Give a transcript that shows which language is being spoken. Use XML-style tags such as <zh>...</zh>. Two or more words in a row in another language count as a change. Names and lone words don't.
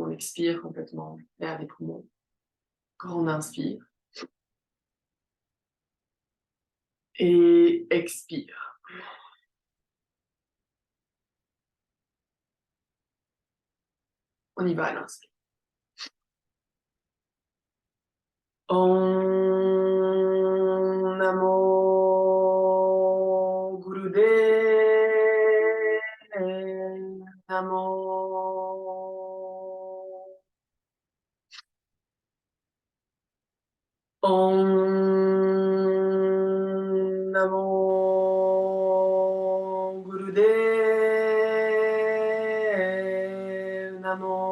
<fr>On expire complètement l'air des poumons. Quand on inspire. Et expire. On y va à l'inspire.</fr> <sa>Om Namo Gurudev Namo. Om Namo Gurudev Namo.</sa>